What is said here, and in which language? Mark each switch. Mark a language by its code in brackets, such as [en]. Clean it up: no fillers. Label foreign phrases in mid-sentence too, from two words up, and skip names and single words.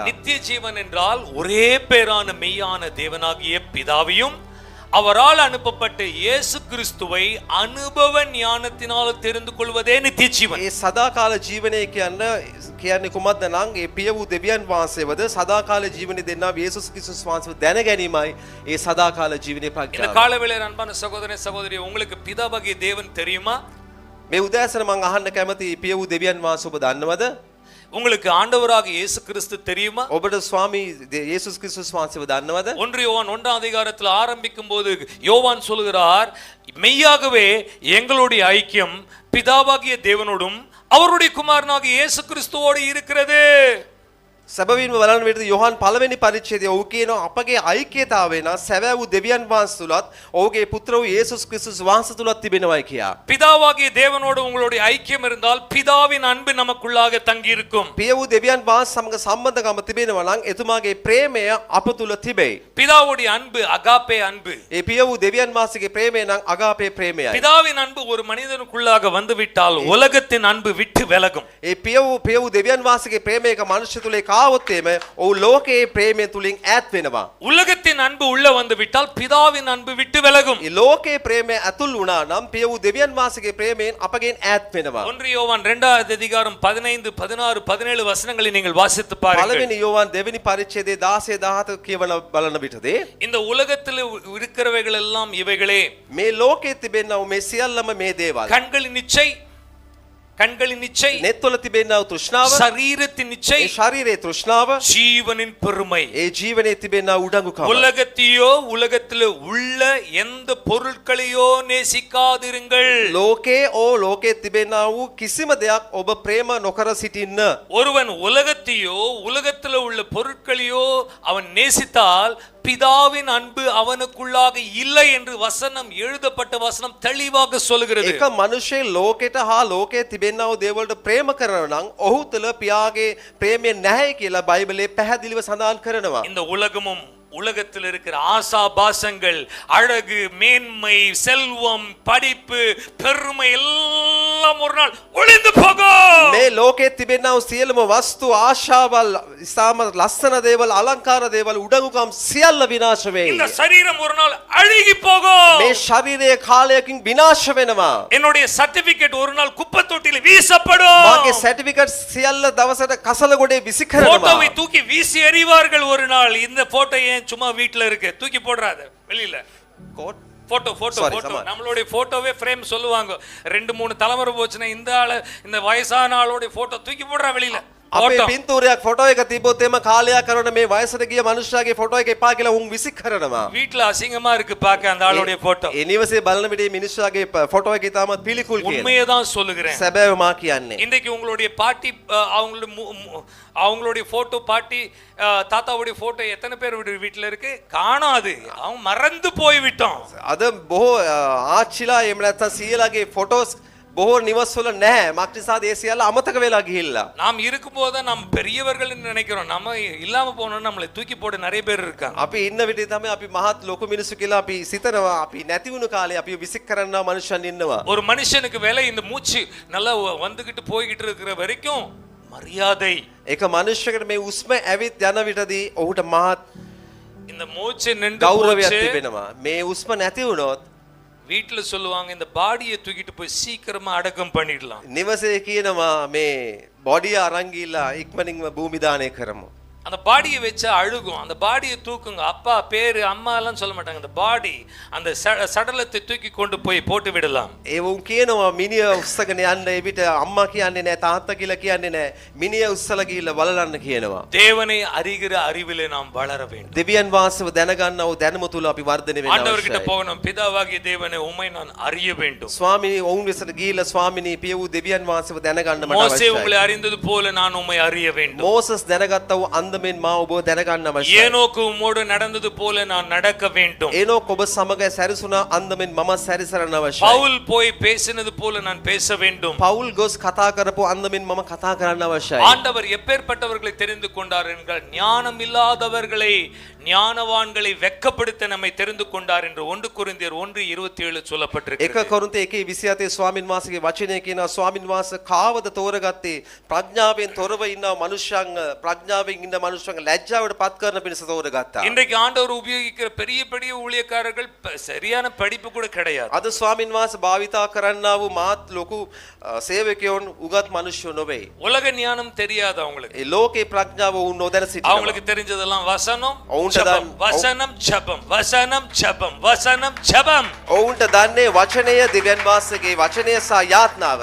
[ta] நித்திய ஜீவன் என்றால் ஒரே பேரான மெய்யான தேவனாகிய பிதாவையும் அவரால் அனுப்பப்பட்ட இயேசு கிறிஸ்துவை அனுபவ ஞானத்தினால் தெரிந்து கொள்வதே நித்திய ஜீவன். [si] ඒ සදාකාල ජීවනය කියන්නේ කුමක්ද නම් ඒ පිය වූ දෙවියන් වහන්සේවද සදාකාල ජීවනය දෙන්නා යේසුස් ක්‍රිස්තුස් වහන්සේව දැන ගැනීමයි ඒ සදාකාල ජීවනයේ [ta] இந்த [si] ප්‍රඥාව. [ta] காலவேளையில் அன்பான சகோதரனே சகோதரி, உங்களுக்கு பிதாவாகிய தேவன் தெரியுமா? [si] මේ උදෑසන මම අහන්න කැමති පිය වූ දෙවියන් වහන්සේ ඔබ දන්නවද? [ta] உங்களுக்கு ஆண்டவராக இயேசு கிறிஸ்து தெரியுமா? [si] ඔබට ස්වාමී යේසුස් ක්‍රිස්තුස් වහන්සේව දන්නවද? [ta] 1 யோவான் 1ஆம் அதிகாரத்தில் ஆரம்பிக்கும் போது யோவான் சொல்கிறார், மெய்யாகவே எங்களுடைய ஐக்கியம் பிதாவாகிய தேவனோடும் அவருடைய குமாரனாகிய இயேசு கிறிஸ்துவோடு இருக்கிறது. [si] සැබවින්ම බලන්න විදිහට යෝහන් පළවෙනි පරිච්ඡේදයේ ඔහු කියනවා අපගේ ஐக்கியතාවය නම් සැබෑ වූ දෙවියන් වහන්සේ තුලත් ඔහුගේ පුත්‍ර වූ යේසුස් ක්‍රිස්තුස් වහන්සේ තුලත් තිබෙනවායි කියා. [ta] பிதாவாகிய தேவனோடு உங்களுடைய ஐக்கியம் இருந்தால் பிதாவின் அன்பு நமக்குள்ளாக தங்கி இருக்கும். [si] පිය වූ දෙවියන් වහන්සේ සමග සම්බන්ධකම තිබෙනවා නම් එතුමාගේ ප්‍රේමය අප තුල තිබේ. [ta] பிதாவுடைய அன்பு அகாப்பே அன்பு. [si] ඒ පිය වූ දෙවියන් වහන්සේගේ ප්‍රේමය නම් අගාපේ ප්‍රේමයයි. [ta] பிதாவின் அன்பு ஒரு மனிதனுக்குள்ளாக வந்துவிட்டால் உலகத்தின் அன்பு விட்டு விலகும். [si] ඒ පිය වූ දෙවියන් වහන්සේගේ ප්‍රේමය එක මනුෂ්‍ය තුල ආවොත් එමේ ඔහු ලෝකයේ ප්‍රේමය තුලින් ඈත් වෙනවා. [ta] உலகத்தின் அன்பு உள்ள வந்துவிட்டால் பிதாவின் அன்பு விட்டு விலகும். [si] ඒ ලෝකයේ ප්‍රේමය ඇතුල් වුණා නම් පිය වූ දෙවියන් වහන්සේගේ ප්‍රේමයෙන් අපගෙන් ඈත් වෙනවා. [ta] 1 யோவான் 2வது அதிகாரம் 15, 16, 17 வசனங்களை நீங்கள் வாசித்து பாருங்கள். [si] පළවෙනි යෝவான் දෙවෙනි පරිච්ඡේදයේ 16 17 කියවන බලන විටදී [ta] இந்த உலகத்தில் இருக்கிறவைகள் எல்லாம் இவைகளே. [si] මේ ලෝකයේ තිබෙනා වූ මේ සියල්ලම මේ දේවල්. [ta] கண்களின் இச்சை, [si] නෙත්වල තිබෙනා වූ තෘෂ්ණාව, [ta] சரீரத்தின் இச்சை, [si] ඒ ශරීරයේ තෘෂ්ණාව, [ta] ஜீவனின் பெருமை. [si] ඒ ජීවනයේ තිබෙනා උඩඟුකම. [ta] உலகத்தையோ உலகத்தில் உள்ள எந்த பொருட்களையோ நேசிக்காதிருங்கள். [si] ලෝකේ ලෝකයේ තිබෙනා වූ කිසිම දෙයක් ඔබ ප්‍රේම නොකර සිටින්න. [ta] ஒருவன் உலகத்தையோ உலகத்தில் உள்ள பொருட்களையோ அவன் நேசித்தால் பிதாவின் அன்பு அவனுக்குள்ளாக இல்லை என்று வசனம், எழுதப்பட்ட வசனம் தெளிவாக சொல்கிறது. [si] එක මනුෂ්‍ය ලෝකෙට හා ලෝකයේ තිබෙනා වූ දේවල්ට ප්‍රේම කරනවා නම් ඔහු තුළ පියාගේ ප්‍රේමය නැහැ කියලා බයිබලයේ පැහැදිලිව සඳහන් කරනවා. [ta] இந்த உலகமும் உலகத்தில் இருக்கிற ஆசாபாசங்கள், அழகு, மேன்மை, செல்வம், படிப்பு, பெருமை எல்லாம் ஒரு நாள் ஒளிந்து போகும். [si] මේ ලෝකයේ තිබෙනා වූ සියලුම වස්තු ආශාවල් ඉතාම ලස්සන දේවල් අලංකාර දේවල් උඩඟුකම් සියල්ල විනාශ වෙයි. [ta] இந்த சரீரம் ஒரு நாள் அழுகி போகும். [si] මේ ශරීරයේ කාලයකින් විනාශ වෙනවා. [ta] என்னுடைய சர்டிபிகேட் ஒரு நாள் குப்பை தொட்டியில் வீசப்படும். [si] මාගේ සර්ටිෆිකට් සියල්ල දවසට කසල ගොඩේ විසි කරනවා. [ta] போட்டோவை தூக்கி வீசி எறிவார்கள் ஒரு நாள். இந்த போட்டோ ஏன் சும்மா வீட்ல இருக்கு? தூக்கி போடுறாத வெளியில. கோட் போட்டோ போட்டோ Sorry, போட்டோ சமாளி. நம்மளுடைய போட்டோவே ஃப்ரேம் சொல்லுவாங்க. 2-3 தலைமுறை போச்சுன்னா இந்த ஆளு, இந்த வயசான ஆளோட போட்டோ தூக்கி போடுறா வெளியில. [si] අපේ [ta] போட்டோ [si] පින්තූරයක් ෆොටෝ එක තිබ්බොත් එම කාලයක් කරන මේ වයසට ගිය මනුෂ්‍යයාගේ ෆොටෝ එක එපා කියලා උන් විසි කරනවා. [ta] வீட்ல அசிங்கமா இருக்கு பார்க்க அந்த ஆளுடைய போட்டோ. [si] ඒ නිවසේ බලන විට මේ මිනිස්සුගේ ෆොටෝ එක ඉතාමත් පිළිකුල් කියන. [ta] உண்மையை தான் சொல்லுகிறேன். [si] සැබෑව මා කියන්නේ. [ta] இன்றைக்கு உங்களுடைய பாட்டி அவங்களுடைய போட்டோ, பாட்டி தாத்தாவுடைய போட்டோ எத்தனை பேர் வீட்டுல இருக்கு? காணாது. அவங்க மறந்து போய் விட்டோம். [si] අද බොහෝ ආච්චිලා එහෙම නැත්නම් සීයලාගේ ෆොටෝස් බොහෝ නිවස්වල නැහැ. මක් නිසාද ඒ සියල්ල අමතක වෙලා ගිහිල්ලා. [ta] நாம் இருக்கும்போது தான் நம்ம பெரியவர்கள் நினைக்கிறோம். நம்ம இல்லாம போனோம் நம்மளை தூக்கி போட நிறைய பேர் இருக்காங்க. [si] අපි ඉන්න විට තමයි අපි මහත් ලොකු මිනිස්සු කියලා අපි සිතනවා. අපි නැති වුණු කාලේ අපි විසික් කරන්නා මනුෂ්‍යයන් ඉන්නවා. [ta] ஒரு மனுஷனுக்கு வேலை இந்த மூச்சு நல்லா வந்துகிட்டு போய்கிட்டு இருக்கிற வரைக்கும் மரியாதை. [si] ඒක මනුෂ්‍යයකට මේ උස්ම ඇවිත් යන විටදී ඔහුට මහත් [ta] இந்த மூச்சு நின்று [si] ගෞරවයක් [ta] போச்சு. [si] තිබෙනවා. මේ උස්ම නැති වුණොත් [ta] வீட்டுல சொல்லுவாங்க இந்த பாடியை தூக்கிட்டு போய் சீக்கிரமா அடக்கம் பண்ணிடலாம். [si] නිවසේ කියනවා මේ බොඩිය අරන් ගිහිල්ලා ඉක්මනින්ම භූමි දානය කරමු. [ta] அந்த பாடியை வச்சா அழுகும். அந்த பாடியை தூக்குங்க. அப்பா பேரு அம்மா எல்லாம் சொல்ல மாட்டாங்க. அந்த பாடி, அந்த சடலத்தை தூக்கி கொண்டு போய் போட்டு விடலாம். [si] ඒ වුන් කියනවා මිනිය උස්සගෙන යන්න. ඒ විට අම්මා කියන්නේ නැහැ, තාත්තා කියලා කියන්නේ නැහැ. මිනිය උස්සලා ගිහිල්ලා බලන්න කියනවා. [ta] தேவனை அறிகிற அறிவிலே நாம் வளர வேண்டும். [si] දෙවියන් වහන්සේව දැනගන්නව දැනුම තුල අපි වර්ධනය වෙන්න [ta] ஆண்டவர்கிட்ட [si] අවශ්‍යයි. [ta] போகணும். பிதாவாகிய தேவனை உம்மை நான் அறிய வேண்டும். [si] ස්වාමීනි ඔවුන් විසට ගිහිල්ලා ස්වාමීනි පිය වූ දෙවියන් වහන්සේව දැනගන්න මට [ta] மோசே [si] අවශ්‍යයි. [ta] உங்களை அறிந்தது போல நான் உம்மை அறிய வேண்டும். [si] මෝසස් දැනගත්තා වූ අන්දමෙන් මා ඔබව දැනගන්න අවශ්‍යයි. [ta] ஏனோக்கு உம்மோடு நடந்தது போல நான் நடக்க வேண்டும். [si] ඒනෝක ඔබ සමග සැරිසුණා අන්දමෙන් මම සැරිසරන්න අවශ්‍යයි. [ta] பவுல் போய் பேசினது போல நான் பேச வேண்டும். [si] පවුල් ගොස් කතා කරපු අන්දමෙන් මම කතා කරන්න අවශ්‍යයි. [ta] ஆண்டவர் எப்பேற்பட்டவர்களை தெரிந்து கொண்டார் என்றால் ஞானம் இல்லாதவர்களை ஞானவான்களை வெட்கப்படுத்த நம்மை தெரிந்து கொண்டார் என்று 1 கொரிந்தியர் 1:27 [si] එක [ta] சொல்லப்பட்டிருக்கிறது. [si] කොරින්තේ 1:27 ස්වාමින් වහන්සේගේ වචනය කියනවා ස්වාමින් වහන්සේ කාවද තෝරගත්තේ ප්‍රඥාවෙන් තොරව ඉන්න මනුෂ්‍යයන් ප්‍රඥාවෙන් ඉන්න මනුෂ්‍යයන් ලැජ්ජාවට පත් කරන පිණිස තෝරගත්තා. [ta] இன்றைக்கு ஆண்டவர் உபயோகிக்கிற பெரிய பெரிய ஊழியக்காரர்கள் சரியான படிப்பு கூட கிடையாது. [si] අද ස්වාමින් වහන්සේ භාවිතා කරන්නා වූ මාත් ලොකු සේවකයෝන් උගත් මනුෂ්‍යෝ නොවේ. [ta] உலக ஞானம் தெரியாது அவங்களுக்கு. [si] ඒ ලෝකේ ප්‍රඥාව වුන් නොදැන සිටිනවා. [ta] அவங்களுக்கு தெரிஞ்சதெல்லாம் வசனம் [si] ඔවුන්ට [ta] ஜெபம், வசனம் ஜெபம், வசனம் ஜெபம், வசனம் ஜெபம். [si] ඔවුන්ට දන්නේ වචනය දෙවියන් වහන්සේගේ වචනය සහ යාත්නාව.